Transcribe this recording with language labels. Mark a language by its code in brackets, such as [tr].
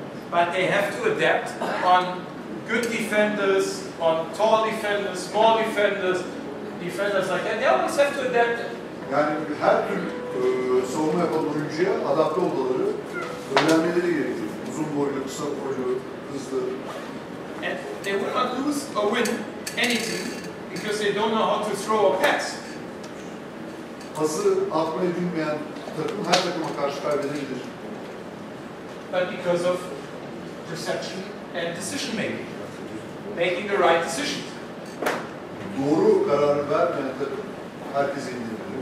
[en] But they have to adapt on good defenders, on tall defenders, small defenders, defenders like that. They always have to adapt. [tr] Yani her tür savunma yapan oyuncuya adapte olmaları, öğrenmeleri gerekiyor. Uzun boylu, kısa boylu, hızlı. [en] And they will not lose or win anything because they don't know how to throw a pass. [tr] Pası atmayı bilmeyen takım her takıma karşı kaybedebilir. [en] But because of perception and decision making. Making the right decision. [tr] Doğru kararı vermeyen takım herkese indirebilir.